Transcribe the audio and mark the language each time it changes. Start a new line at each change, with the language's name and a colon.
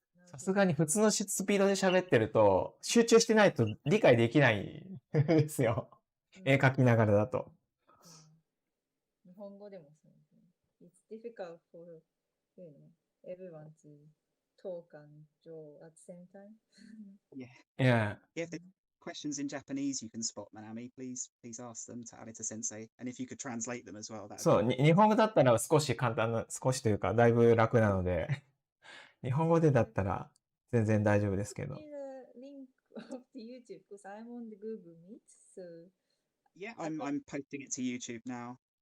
Japanese: さすがに普通のスピードで喋ってると、集中してないと理解できないですよ。絵描きながらだと。日本語でもそうですね。
English: It's difficult for everyone to talk and draw at the same time. Yeah. Yeah. If there's questions in Japanese you can spot, Manami, please ask them to Arita Sensei. And if you could translate them as well, that
Japanese: そう、日本語だったら少し簡単な、少しというかだいぶ楽なので、日本語でだったら全然大丈夫ですけど。
English: The link of the YouTube because I'm on the Google Meet, so Yeah, I'm posting it to YouTube now.